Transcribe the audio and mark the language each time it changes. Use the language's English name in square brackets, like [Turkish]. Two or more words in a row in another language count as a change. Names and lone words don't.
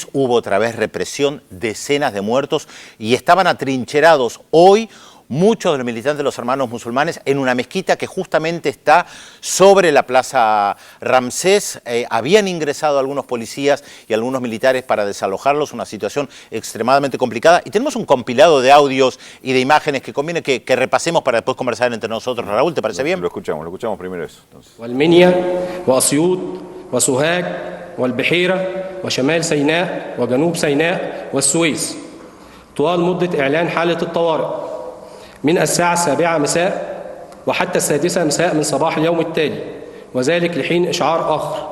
[Spanish] Hubo otra vez represión, decenas de muertos y estaban atrincherados hoy muchos de los militantes de los hermanos musulmanes en una mezquita que justamente está sobre la plaza Ramsés. Habían ingresado algunos policías y algunos militares para desalojarlos, una situación extremadamente complicada. Y tenemos un compilado de audios y de imágenes que conviene que repasemos para después conversar entre nosotros. Raúl, ¿te parece bien? Lo escuchamos primero eso. [Arabic] والمنيا وأسيوط وسوهاج والبحيرة وشمال سيناء وجنوب سيناء والسويس طوال مدة إعلان حالة الطوارئ من الساعة 7 مساء وحتى 6 مساء من صباح اليوم التالي، وذلك لحين إشعار آخر.